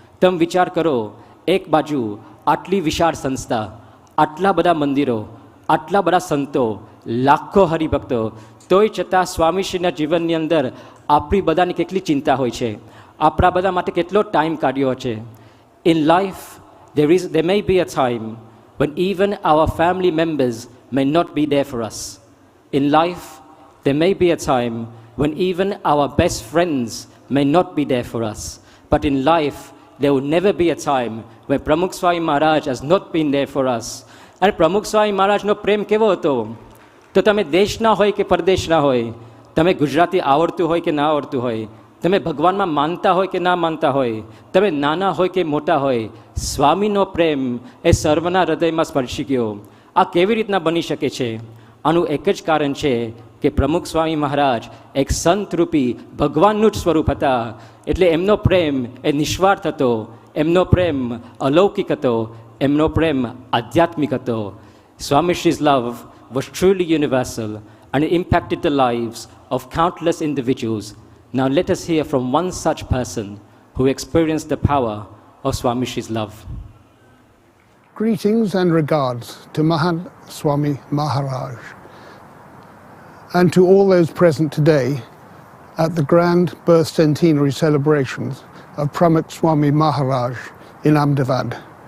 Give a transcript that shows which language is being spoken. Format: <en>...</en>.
<gu>તમે વિચાર કરો, એક બાજુ આટલી વિશાળ સંસ્થા, આટલા બધા મંદિરો, આટલા બધા સંતો, લાખો હરિભક્તો, તોય છતાં સ્વામીશ્રીના જીવનની અંદર આપણી બધાની કેટલી ચિંતા હોય છે, આપણા બધા માટે કેટલો ટાઈમ કાઢ્યો છે.</gu> <en>In life there may be a time when even our family members may not be there for us. In life there may be a time when even our best friends may not be there for us. But in life there will never be a time when Pramukh Swami Maharaj has not been there for us.</en> <gu>અને પ્રમુખ સ્વામી મહારાજનો પ્રેમ કેવો હતો? તો તમે દેશના હોય કે પરદેશના હોય, તમે ગુજરાતી આવડતું હોય કે ના આવડતું હોય, તમે ભગવાનમાં માનતા હોય કે ના માનતા હોય, તમે નાના હોય કે મોટા હોય, સ્વામીનો પ્રેમ એ સર્વના હૃદયમાં સ્પર્શી ગયો. આ કેવી રીતના બની શકે છે? આનું એક જ કારણ છે કે પ્રમુખ સ્વામી મહારાજ એક સંતરૂપી ભગવાનનું જ સ્વરૂપ હતા. એટલે એમનો પ્રેમ એ નિસ્વાર્થ હતો, એમનો પ્રેમ અલૌકિક હતો, એમનો પ્રેમ આધ્યાત્મિક હતો.</gu> <en>Swamishi's love was truly universal and it impacted the lives of countless individuals. Now let us hear from one such person who experienced the power of Swamishi's love. Greetings and regards to Mahant Swami Maharaj and to all those present today at the grand birth centenary celebrations of Pramukh Swami Maharaj in Ahmedabad.</en>